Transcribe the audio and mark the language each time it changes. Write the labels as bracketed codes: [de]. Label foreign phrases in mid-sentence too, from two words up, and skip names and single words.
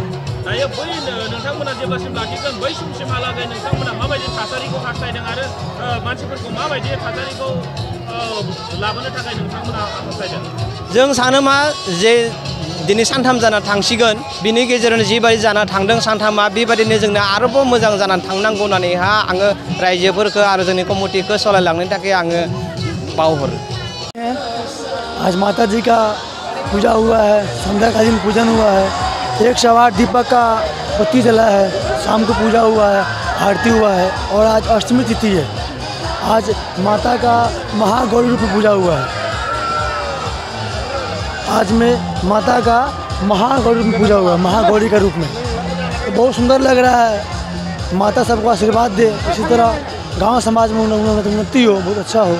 [brx] दायो बै नोंथांमोना जेब्लासिम लाखिगोन बै समसिमहालागै नोंथांमोना माबायदि थासारिखौ हास्थायदों आरो मानसिफोरखौ माबायदि थासारिखौ लाबोनो थाखाय नोंथांमोना हास्थायदों जों सानो मा जे दिनै सानथाम जाना थांसिगोन बिनि गेजेरावनो जिबायदि जाना थांदों सानथामा बेबायदिनो जोंनो आरोबाव मोजां जानानै थांनांगौ होननानैहा आङो रायजोफोरखौ आरो जोंनि कमिटिखौ सालायलांनो थाखाय आङो बावहरो [hi] आज माता जी का पूजा हुआ है संध्याकालीन पूजन हुआ है 108 दीपक का बत्ती जला है शाम को पूजा हुआ है आरती हुआ है और आज अष्टमी तिथि है आज माता का महागौरी रूप में पूजा हुआ है आज में माता का महागौरी में पूजा हुआ है महागौरी का रूप में तो बहुत सुंदर लग रहा है माता सबको आशीर्वाद दे इसी तरह गांव समाज में उन्नति हो बहुत अच्छा हो